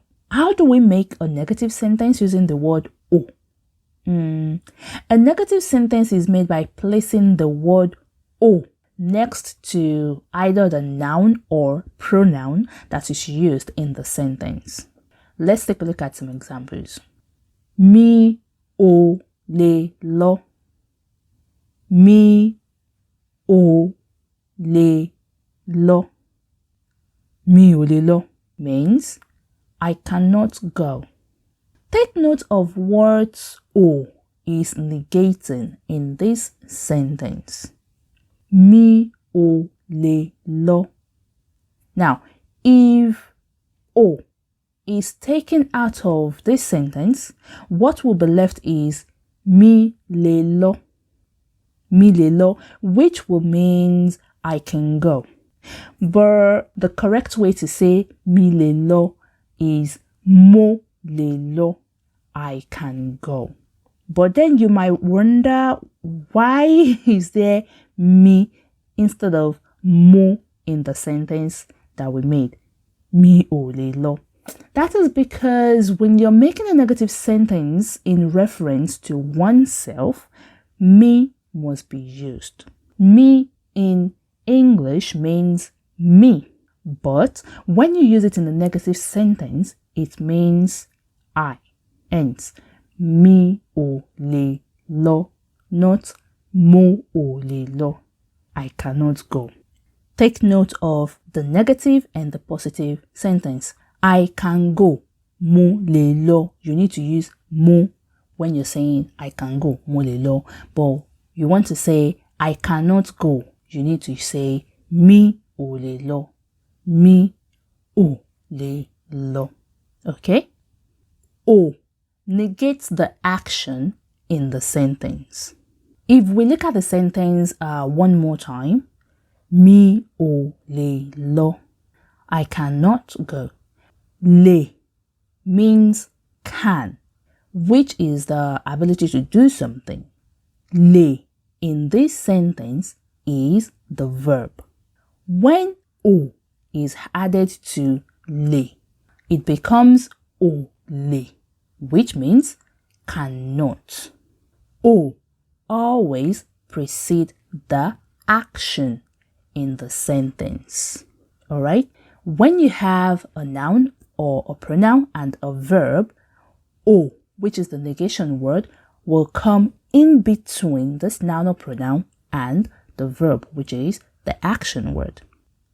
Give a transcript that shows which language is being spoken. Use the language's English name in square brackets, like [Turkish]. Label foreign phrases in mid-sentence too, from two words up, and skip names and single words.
[English] How do we make a negative sentence using the word o? A negative sentence is made by placing the word o next to either the noun or pronoun that is used in the sentence. Let's take a look at some examples. [Yoruba] Mi o le lo. Mi o le lo. Mi o le lo [English] means I cannot go. Take note of words o is negating in this sentence. [Yoruba] Mi o le lo. [English] Now, if o is taken out of this sentence, what will be left is [Yoruba] mi le lo, [English] which will means I can go. But the correct way to say [Yoruba] mi le lo [English] is [Yoruba] mo le lo, [English] I can go. But then you might wonder, why is there mi instead of mo in the sentence that we made? [Yoruba] Mi o le lo. [English] That is because when you're making a negative sentence in reference to oneself, me must be used. Me in English means me, but when you use it in a negative sentence, it means I. Hence, [Yoruba] mi o le lo, not mo o le lo. [English] I cannot go. Take note of the negative and the positive sentence. I can go, [Yoruba] mo le lo. [English] You need to use mo when you're saying I can go, [Yoruba] mo le lo. [English] But you want to say I cannot go, you need to say [Yoruba] mi o le lo. Mi o le lo. [English] Okay? O negates the action in the sentence. If we look at the sentence one more time, [Yoruba] mi o le lo. [English] I cannot go. Le means can, which is the ability to do something. Le in this sentence is the verb. When o is added to le, it becomes [Yoruba] o le, [English] which means cannot. O always precedes the action in the sentence. All right? When you have a noun or a pronoun and a verb, o, which is the negation word, will come in between this noun or pronoun and the verb, which is the action word.